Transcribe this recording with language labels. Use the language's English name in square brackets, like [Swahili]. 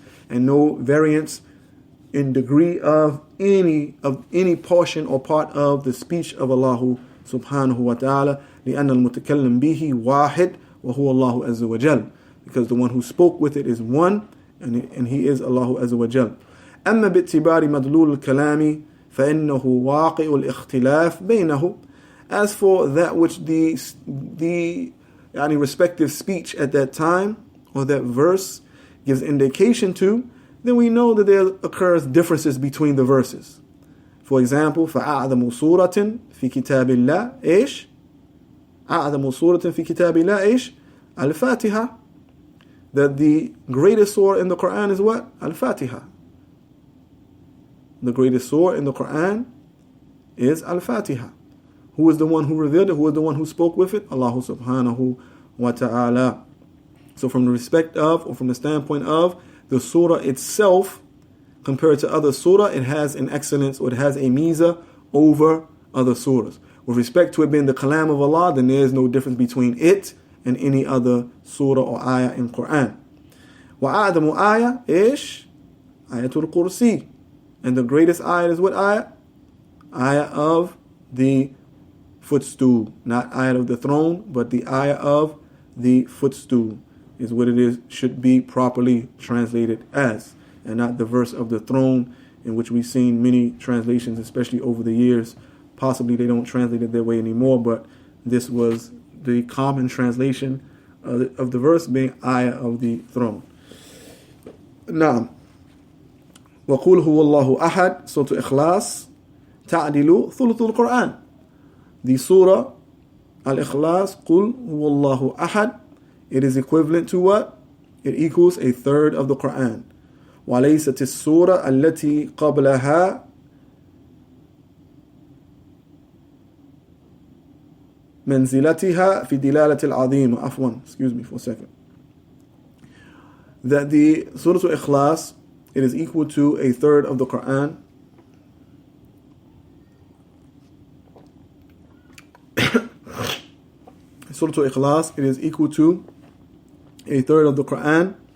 [English] and no variance in degree of any portion or part of the speech of Allah subhanahu wa ta'ala, [Arabic] لأن المتكلم به واحد وهو الله عز وجل, [English] because the one who spoke with it is one, and he is Allah عز وجل. [Arabic] أما باعتبار مدلول الكلام فإنه واقع الاختلاف بينه. [English] As for that which the respective speech at that time or that verse gives indication to, then we know that there occurs differences between the verses. For example, [Arabic] فَأَعْظَمُ سُورَةٍ فِي كِتَابِ اللَّهِ إيش؟ أَعْظَمُ سُورَةٍ فِي كِتَابِ اللَّهِ إيش؟ الفاتحة. [English] That the greatest surah in the Quran is what? Al-Fatiha. The greatest surah in the Quran is Al-Fatiha. Who is the one who revealed it? Who is the one who spoke with it? Allah subhanahu wa ta'ala. So from the respect of, or from the standpoint of the surah itself, compared to other surah, it has an excellence, or it has a miza over other surahs. With respect to it being the kalam of Allah, then there is no difference between it and any other surah or ayah in Quran. [Arabic] وَأَعْدَمُ آيَةٍ إيش؟ Ayatul Kursi. [English] And the greatest ayah is what ayah? Ayah of the footstool. Not ayah of the throne, but the ayah of the footstool is what it is, should be properly translated as, and not the verse of the throne, in which we've seen many translations, especially over the years. Possibly they don't translate it that way anymore, but this was the common translation of the verse being ayah of the throne. Now, [Arabic] وَقُلْ هُوَ اللَّهُ أَحَدٌ Surah Ikhlas تَعْدِلُ ثُلُثُ الْقُرْآنِ. [English] The surah Al-Ikhlas, [Arabic] قُلْ هُوَ اللَّهُ أَحَدٌ, [English] it is equivalent to what? It equals a third of the Quran. [Arabic] وَلَيْسَتِ السُّورَةَ الَّتِي قَبْلَهَا منزلتها في دلالة العظيمة. عفوا, [English] excuse me for a second. That the Surah Al-Ikhlas, it is equal to a third of the Quran. Surah Al-Ikhlas, it is equal to a third of the Quran.